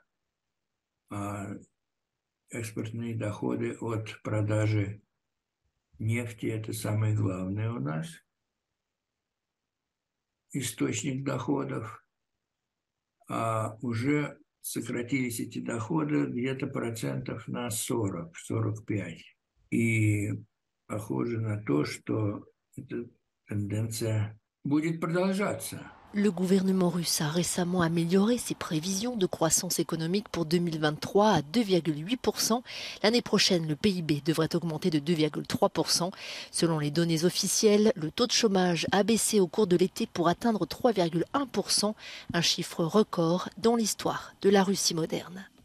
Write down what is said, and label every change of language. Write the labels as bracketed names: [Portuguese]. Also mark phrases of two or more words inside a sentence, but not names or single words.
[Russian] А экспортные доходы от продажи нефти – это самый главный у нас источник доходов. А уже сократились эти доходы где-то процентов на 40-45. И похоже на то, что эта тенденция будет продолжаться. [French] Le gouvernement russe a récemment amélioré ses prévisions de croissance économique pour 2023 à 2,8%. L'année prochaine, le PIB devrait augmenter de 2,3%. Selon les données officielles, le taux de chômage a baissé au cours de l'été pour atteindre 3,1%, un chiffre record dans l'histoire de la Russie moderne.